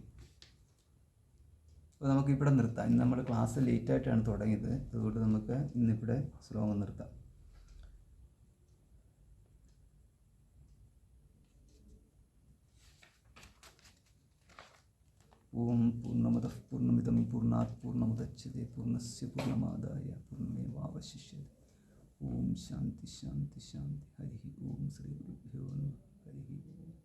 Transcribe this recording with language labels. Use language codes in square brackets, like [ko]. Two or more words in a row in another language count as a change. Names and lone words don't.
[ml] അപ്പോൾ നമുക്കിവിടെ നിർത്താം. ഇന്ന് നമ്മൾ ക്ലാസ് ലേറ്റായിട്ടാണ് തുടങ്ങിയത്. അതുകൊണ്ട് നമുക്ക് ഇന്നിവിടെ ശ്ലോകം നിർത്താം. [sa] ഓം പൂർണ്ണമദഃ പൂർണ്ണമിദം പൂർണ്ണാത് പൂർണ്ണമുദച്യതേ പൂർണ്ണസ്യ പൂർണ്ണമാദായ പൂർണ്ണമേവാവശിഷ്യതേ. ഓം ശാന്തി ശാന്തി ശാന്തി. ഹരി ഓം. ശ്രീ ഗുരുഭ്യോ നമഃ. ഹരി ഓം.